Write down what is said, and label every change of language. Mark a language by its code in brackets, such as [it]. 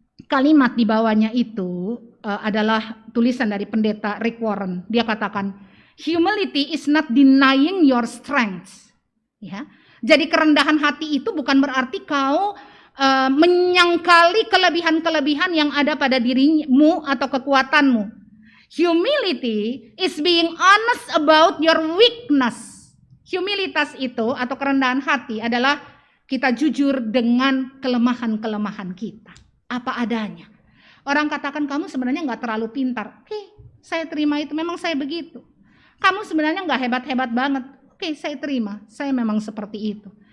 [id] Kalimat di bawahnya itu adalah tulisan dari pendeta Rick Warren. Dia katakan, [en] "Humility is not denying your strength." [id] Ya. Jadi kerendahan hati itu bukan berarti kau menyangkali kelebihan-kelebihan yang ada pada dirimu atau kekuatanmu. [en] Humility is being honest about your weakness. [id] Humilitas itu atau kerendahan hati adalah kita jujur dengan kelemahan-kelemahan kita. Apa adanya. Orang katakan kamu sebenarnya nggak terlalu pintar. Oke, saya terima itu, memang saya begitu. Kamu sebenarnya nggak hebat-hebat banget. Oke, saya terima, saya memang seperti itu.